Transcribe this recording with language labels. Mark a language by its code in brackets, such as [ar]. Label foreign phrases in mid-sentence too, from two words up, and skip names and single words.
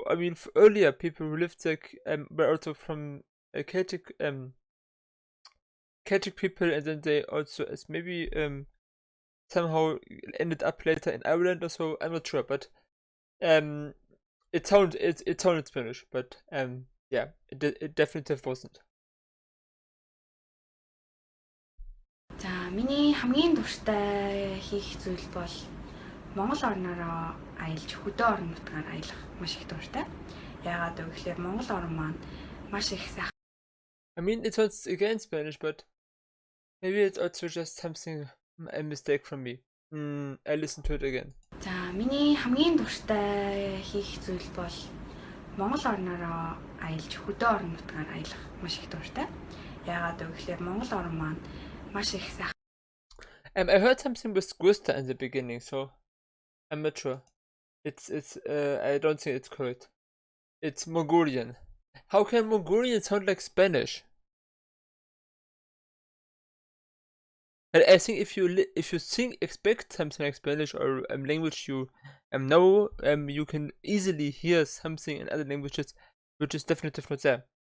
[en] I mean, earlier people who lived there were also from Celtic people, and then they also maybe somehow ended up later in Ireland or so. I'm not sure, but it sounded Spanish, but yeah, it definitely wasn't. [mn] За миний хамгийн дуртай хийх зүйл бол Монгол орноороо аялж хөдөө орон нутгаар аялах маш их дуртай. Яагаад гэвэл Монгол орн маань маш их сайхан. [en] I mean, it sounds again Spanish, but maybe it's also just something a mistake from me. I listen to it again. [mn] За миний хамгийн дуртай хийх зүйл бол Монгол орноороо аялж хөдөө орон нутгаар аялах маш их дуртай. Яагаад гэвэл Монгол орн маань маш их сайхан. [en] I heard something with Gusta in the beginning, so I'm not sure. It's I don't think it's correct. It's Mongolian. How can Mongolian sound like Spanish? And I think if you expect something like Spanish or language you know, you can easily hear something in other languages, which is definitely not there.